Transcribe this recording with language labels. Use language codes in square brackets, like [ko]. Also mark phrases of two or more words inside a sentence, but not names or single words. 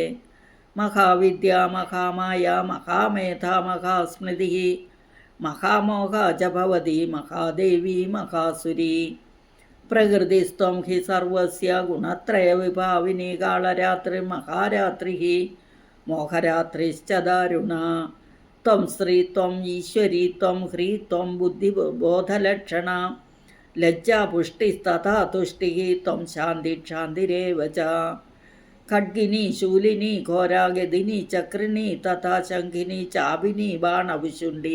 [sa] महाविद्या महामाया महामेधा महास्मृतिः महामोहा च भवति महादेवी महासुरी। प्रकृतिस्त्वं हि सर्वस्य गुणत्रयविभाविनी कालरात्रिर्महारात्रिः मोहरात्रिश्च दारुणा। ത്വം ശ്രീത്വം ഈശ്വരീത്വം ഹ്രീത്വം ബുദ്ധിബോധലക്ഷണ ലജ്ജാപുഷ്ടിസ്തഥാ തുഷ്ടി ത്വം ശാന്തി ക്ഷാന്തിരേവ ച ഖഡ്ഗിനി ശൂലിനി ഘോരാഗതിനി ചക്രിണി തഥാ ശംഖിനി ചാപിനി ബാണവിശുണ്ഡി